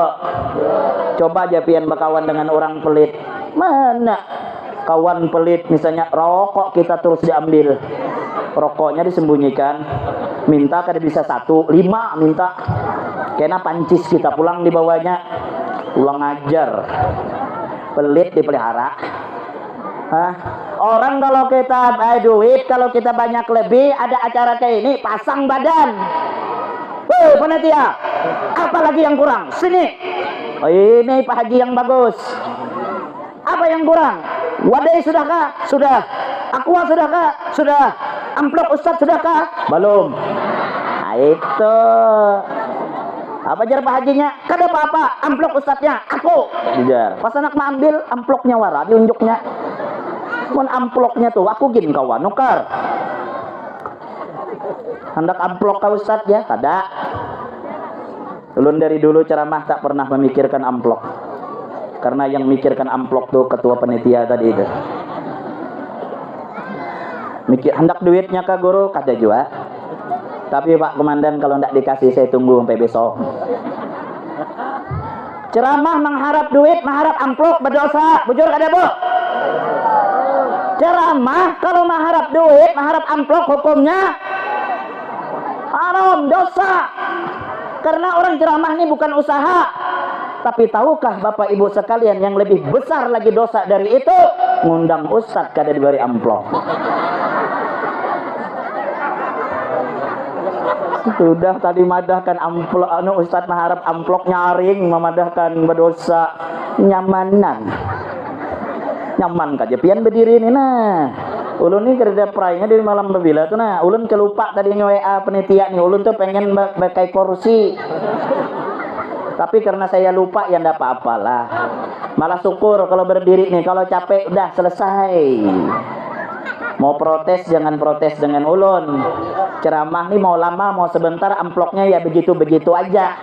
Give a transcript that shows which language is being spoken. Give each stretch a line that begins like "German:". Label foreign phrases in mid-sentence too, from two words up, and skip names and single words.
Banjar: Coba aja pian bakawan dengan orang pelit.
Indonesian: Mana kawan pelit, misalnya rokok kita terus diambil, rokoknya disembunyikan, minta kada bisa 1, 5 minta, kena pancis kita pulang dibawanya, pulang ajar. Pelit dipelihara. Hah? Orang kalau kita duit, kalau kita banyak lebih, ada acara kayak ini, pasang badan. Woi panitia, apa lagi yang kurang? Sini. Oh, ini Pak Haji yang bagus. Apa yang kurang? Wadai sudahkah? Sudah. Aqua sudahkah? Sudah. Amplop Ustadz sudahkah? Belum. Nah, itu. Apa jar Pak Hajinya?
Banjar: Kada apa-apa, amplop Ustadznya aku. Jar. Pas anak mau ambil amplopnya wara diunjuknya. Mun amplopnya tuh aku gin kawan nukar.
Indonesian: Hendak amplop kau Ustadz ya?
Banjar: Kada.
Indonesian: Ulun dari dulu ceramah tak pernah memikirkan amplop. Karena yang mikirkan amplop tuh ketua panitia tadi itu.
Banjar: Mikir hendak duitnya ke guru kada juga.
Indonesian: Tapi Pak Komandan kalau ndak dikasih saya tunggu sampai besok. Ceramah mengharap duit, mengharap amplop berdosa.
Banjar: Bujur kada Bu?
Indonesian: Ceramah kalau mengharap duit, mengharap amplop hukumnya haram, dosa. Karena orang ceramah ini bukan usaha. Tapi tahukah Bapak Ibu sekalian yang lebih besar lagi dosa dari itu? Ngundang ustadz kada diberi amplop. Sudah tadi madahkan amplop, ustadz mengharap amplop nyaring, memadahkan berdosa.
Banjar: Nyamanan. Nyaman kaja pian berdiri ini nah. Ulun ini kerja prainya dari malam berbila tuh nah. Ulun kelupa tadi WA penitia nih. Ulun tuh pengen pakai kursi.
Indonesian: Tapi karena saya lupa ya ndak apa-apalah. Malah syukur kalau berdiri nih. Kalau capek udah selesai. Mau protes jangan protes dengan ulun. Ceramah nih mau lama mau sebentar, amplopnya ya begitu-begitu aja.